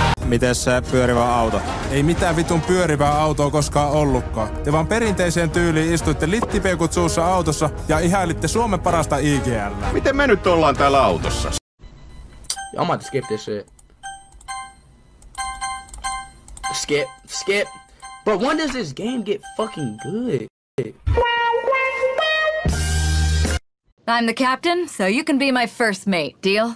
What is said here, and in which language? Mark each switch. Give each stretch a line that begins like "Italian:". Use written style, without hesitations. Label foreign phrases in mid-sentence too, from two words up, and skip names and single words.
Finnish: Miten se pyörivä auto? Ei mitään vitun pyörivää autoa koskaan ollutkaan. Te vaan perinteiseen tyyliin istuitte littipeukut suussa autossa ja ihailitte Suomen parasta IGL. Miten me nyt ollaan täällä autossa?
English: I'm about to skip this shit. Skip. But when does this game get fucking good? I'm the captain, so you can be my first mate, deal?